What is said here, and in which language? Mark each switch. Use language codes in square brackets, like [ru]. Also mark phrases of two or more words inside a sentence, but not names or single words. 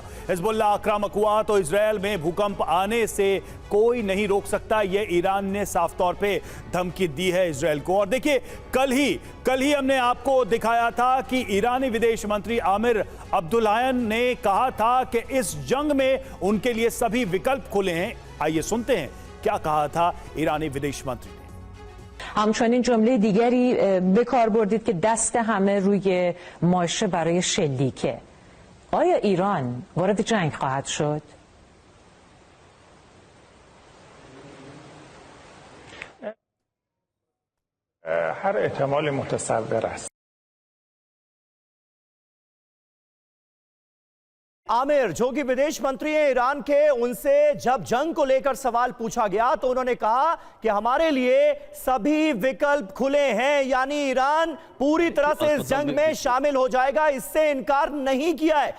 [hi] हिजबुल्ला आक्रामक हुआ तो इजरायल में भूकंप आने से कोई नहीं रोक सकता, यह ईरान ने साफ तौर पे धमकी दी है इजरायल को। और देखिए कल ही हमने आपको दिखाया था कि ईरानी विदेश मंत्री आमिर अब्दुल्लाहियान ने कहा था कि इस जंग में उनके लिए सभी विकल्प खुले हैं। आइए सुनते हैं क्या कहा था ईरानी विदेश मंत्री ने। [fa] همچنین جمله دیگری به کار بردید که دست همه روی ماشه برای شلیکه. آیا ایران وارد جنگ خواهد شد؟ هر احتمال متصور است. [hi] आमिर जो कि विदेश मंत्री हैं ईरान के, उनसे जब जंग को लेकर सवाल पूछा गया तो उन्होंने कहा कि हमारे लिए सभी विकल्प खुले हैं, यानी ईरान पूरी तरह से इस जंग में शामिल हो जाएगा, इससे इनकार नहीं किया है।